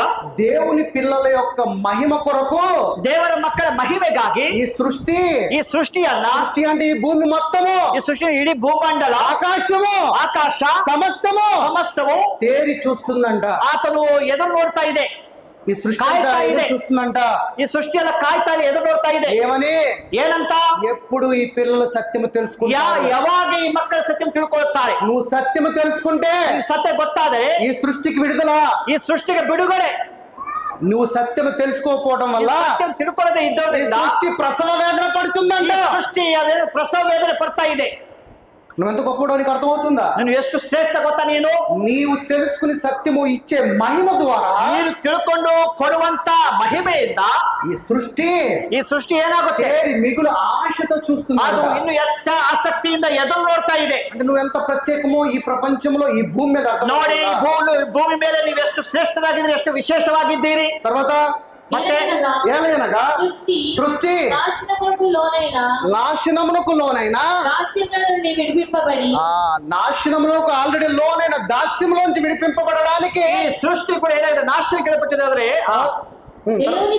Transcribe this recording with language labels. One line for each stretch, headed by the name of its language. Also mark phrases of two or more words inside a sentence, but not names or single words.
Telugu: దేవుని పిల్లల యొక్క మహిమ కొరకు,
Kannada: ದೇವರ ಮಕ್ಕಳ ಮಹಿಮೆಗಾಗಿ
Telugu: ఈ సృష్టి
Kannada: ಸೃಷ್ಟಿ
Telugu: అంటే ఈ భూమి మొత్తము,
Kannada: ಈ ಸೃಷ್ಟಿ ಇಡೀ ಭೂಮಂಡಲ, ಆಕಾಶ ಸಮಸ್ತವು
Telugu: తేరి చూస్తుందంట.
Kannada: ಆತನು ಎದುರು ನೋಡ್ತಾ ಇದೆ.
Telugu: ఈ సృష్టి చూస్తుందంట. ఈ సృష్టి
Kannada: ಎಲ್ಲ ಕಾಯ್ತಾ ಇದೆ, ಎದುರು ನೋಡ್ತಾ ಇದೆ.
Telugu: ఏమని?
Kannada: ಏನಂತ?
Telugu: ఎప్పుడు ఈ పిల్లలు సత్యము తెలుసుకుంటారు,
Kannada: ಯಾವಾಗ ಈ ಮಕ್ಕಳ ಸತ್ಯ ತಿಳ್ಕೊಳ್ತಾರೆ.
Telugu: నువ్వు సత్యము తెలుసుకుంటే
Kannada: ಈ ಸತ್ಯ ಗೊತ್ತಾದರೆ
Telugu: ఈ సృష్టికి విడుదల,
Kannada: ಈ ಸೃಷ್ಟಿಗೆ ಬಿಡುಗಡೆ.
Telugu: నువ్వు సత్యము తెలుసుకోకపోవడం వల్ల
Kannada: ಸತ್ಯ ತಿಳ್ಕೊಳ್ಳದೆ ಇದ್ದೋದ್ರಿಂದ
Telugu: సృష్టి ప్రసవ వేదన పడుతుందంట.
Kannada: ಸೃಷ್ಟಿ ಅದೇನು ಪ್ರಸವ ವೇದನೆ ಪಡ್ತಾ ಇದೆ.
Telugu: నువ్వెంత గొప్పడో నీకు అర్థమవుతుందా?
Kannada: ನೀನು ಎಷ್ಟು ಶ್ರೇಷ್ಠ ಗೊತ್ತಾ?
Telugu: నీవు తెలుసుకుని సత్యము ఇచ్చే మహిమ ద్వారా,
Kannada: ನೀನು ತಿಳ್ಕೊಂಡು ಕೊಡುವಂತ ಮಹಿಮೆಯಿಂದ
Telugu: ఈ సృష్టి
Kannada: ಏನಾಗುತ್ತೆ?
Telugu: మిగులు ఆశతో చూస్తుంది.
Kannada: ಅದು ಇನ್ನು ಹೆಚ್ಚ ಆಸಕ್ತಿಯಿಂದ ಎದುರು ನೋಡ್ತಾ ಇದೆ.
Telugu: అంటే నువ్వు ఎంత ప్రత్యేకమో ఈ ప్రపంచంలో, ఈ భూమి మీద
Kannada: ನೋಡಿ, ಭೂಮಿ ಮೇಲೆ ನೀವು ಎಷ್ಟು ಶ್ರೇಷ್ಠವಾಗಿದ್ದೀರಿ, ಎಷ್ಟು ವಿಶೇಷವಾಗಿದ್ದೀರಿ.
Telugu: తర్వాత ಮತ್ತೆ ఏలైనగా సృష్టి నాశనమునకు లోనైనా, నాశనమునకు ఆల్రెడీ లోనైన దాస్యంలోంచి విడిపింపబడడానికి సృష్టి కూడా ఏదైతే నాశనం పట్టిందాದ್ರೆ దేవుని